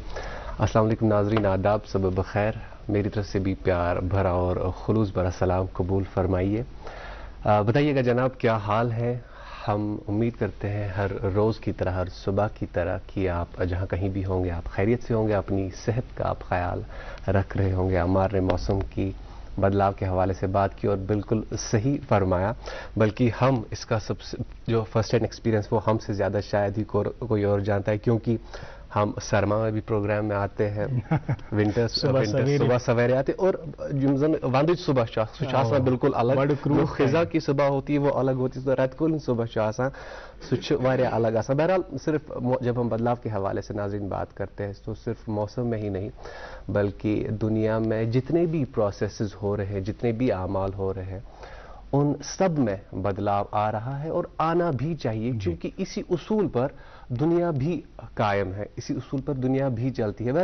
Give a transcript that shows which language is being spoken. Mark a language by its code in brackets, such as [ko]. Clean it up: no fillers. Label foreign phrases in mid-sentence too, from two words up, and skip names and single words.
[ur] اسلام علیکم ناظرین، آداب، سب بخیر۔ میری طرف سے بھی پیار بھرا اور خلوص بھرا سلام قبول فرمائیے. بتائیے گا جناب، کیا حال ہے؟ ہم امید کرتے ہیں ہر روز کی طرح، ہر صبح کی طرح کہ آپ جہاں کہیں بھی ہوں گے آپ خیریت سے ہوں گے، اپنی صحت کا آپ خیال رکھ رہے ہوں گے. हमारे मौसम की بدلاؤ کے حوالے سے بات کی اور بالکل صحیح فرمایا. بلکہ ہم اس کا سب سے جو [en] first hand experience [ur] وہ ہم سے زیادہ شاید ہی کوئی اور جانتا ہے, کیونکہ ہم سرما میں بھی پروگرام میں آتے ہیں, ونٹر صبح سویرے آتے, اور [ks] وندچ صبح سہ [ur] بالکل الگ, جو خزاں کی صبح ہوتی ہے وہ الگ ہوتی ہے, [ks] رت کول صبح آسان سہ الگ آسان. [ur] بہرحال صرف جب ہم بدلاؤ کے حوالے سے ناظرین بات کرتے ہیں تو صرف موسم میں ہی نہیں بلکہ دنیا میں جتنے بھی پروسیسز ہو رہے ہیں, جتنے بھی اعمال ہو رہے ہیں, ان سب میں بدلاؤ آ رہا ہے اور آنا بھی چاہیے, کیونکہ اسی اصول پر دنیا بھی قائم ہے, اسی اصول پر دنیا بھی چلتی ہے.